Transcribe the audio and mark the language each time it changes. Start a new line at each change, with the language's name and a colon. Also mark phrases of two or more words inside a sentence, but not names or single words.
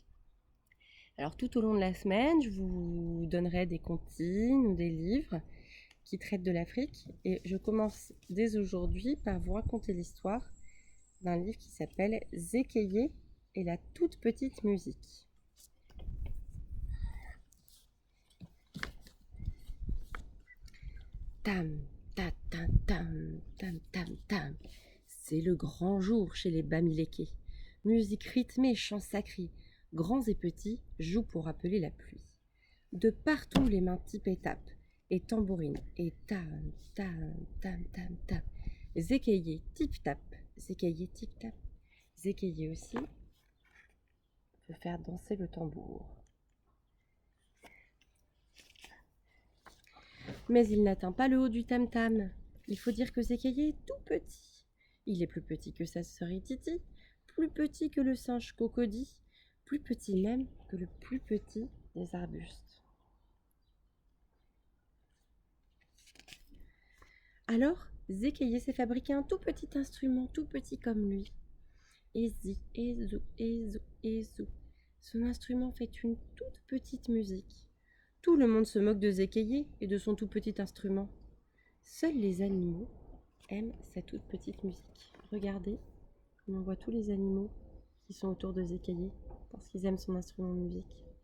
French: Alors tout au long de la semaine, je vous donnerai des comptines ou des livres qui traitent de l'Afrique et je commence dès aujourd'hui par vous raconter l'histoire d'un livre qui s'appelle Zékéyé et la toute petite musique. Tam, ta, tam, tam, tam, tam, tam. C'est le grand jour chez les Bamilékés. Musique rythmée, chants sacrés, grands et petits jouent pour appeler la pluie. De partout les mains typent et tapent, et tambourinent, et tam, tam, tam, tam, tam. Zékéyé, tip-tap, Zékéyé, tip-tap. Zékéyé aussi peut faire danser le tambour. Mais il n'atteint pas le haut du tam-tam. Il faut dire que Zékéyé est tout petit. Il est plus petit que sa sœur Titi, plus petit que le singe Cocody, plus petit même que le plus petit des arbustes. Alors, Zékéyé s'est fabriqué un tout petit instrument, tout petit comme lui. Ezi, ezou, ezou, ezou. Son instrument fait une toute petite musique. Tout le monde se moque de Zékéyé et de son tout petit instrument. Seuls les animaux aiment sa toute petite musique. Regardez, on voit tous les animaux qui sont autour de Zékéyé parce qu'ils aiment son instrument de musique.